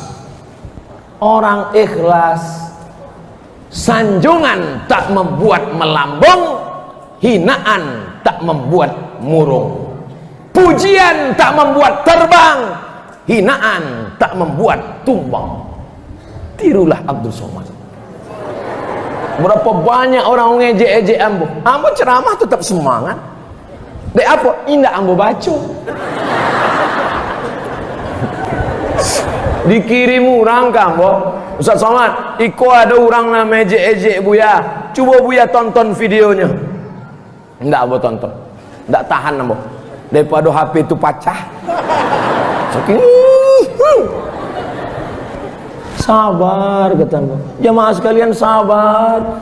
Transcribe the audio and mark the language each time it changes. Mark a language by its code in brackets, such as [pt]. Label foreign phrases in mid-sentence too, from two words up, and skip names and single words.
[id] Orang ikhlas, sanjungan tak membuat melambung, hinaan tak membuat murung, pujian tak membuat terbang, hinaan tak membuat tumbang. Tirulah Abdul Somad. Berapa banyak orang ngejek-ejek ambo, ambo ceramah tetap semangat. [min] Dek apa? Indah ambo baca. Dikirim orang kambo, Ustaz Somad, Iko ada orang nama ejek-ejek Buya, coba Buya tonton videonya. Enggak ambo tonton, enggak tahan ambo. [id] Daripada HP itu pecah. Saking sabar kata ambo. Jamaah sekalian sabar.